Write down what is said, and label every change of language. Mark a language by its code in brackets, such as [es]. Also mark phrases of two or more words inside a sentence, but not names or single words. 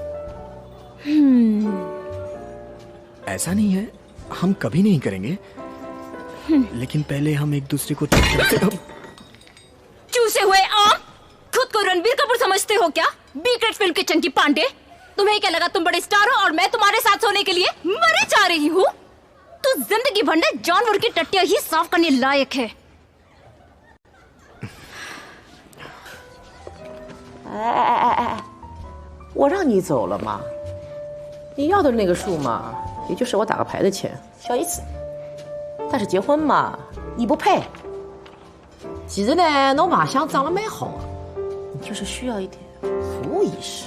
[hi] ऐसा नहीं है, हम कभी नहीं करेंगे, लेकिन पहले हम एक दूसरे को चूसे हुए आम, खुद को रणबीर कपूर समझते हो क्या? [en] B grade film [hi] के चंकी पांडे। तुम्हें क्या लगा तुम बड़े स्टार हो और मैं तुम्हारे साथ सोने के लिए मरे जा रही हूँ? तो जिंदगी भर में जानवर की टट्टियां ही साफ करने लायक है। [zh] 我让你走了嘛，你要的那个数嘛，也就是我打个牌的钱，小意思。但是结婚嘛，你不配。其实呢，侬马相长得蛮好啊，你就是需要一点服务意识。